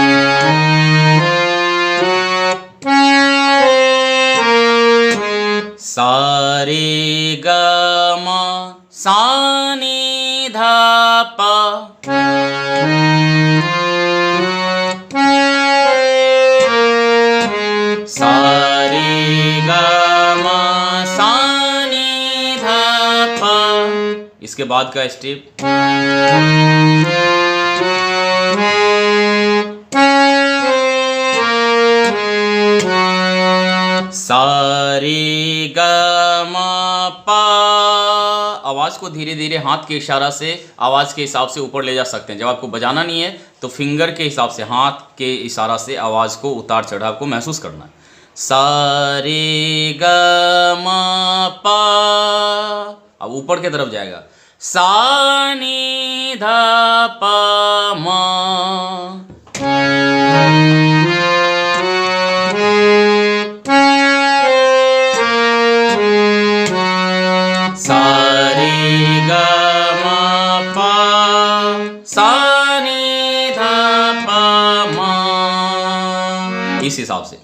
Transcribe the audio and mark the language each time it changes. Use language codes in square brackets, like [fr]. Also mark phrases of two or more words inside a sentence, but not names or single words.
[hi] सा रे ग म सा नी ध प, सा रे ग म सा नी ध प। इसके बाद का स्टेप सा रे ग म प। आवाज को धीरे धीरे हाथ के इशारा से आवाज के हिसाब से ऊपर ले जा सकते हैं। जब आपको बजाना नहीं है तो फिंगर के हिसाब से, हाथ के इशारा से आवाज को उतार चढ़ाव को महसूस करना है। सा रे ग म प, अब ऊपर की तरफ जाएगा, सा नी ध प म। सा रे ग म प सा नी ध प म, इस हिसाब से।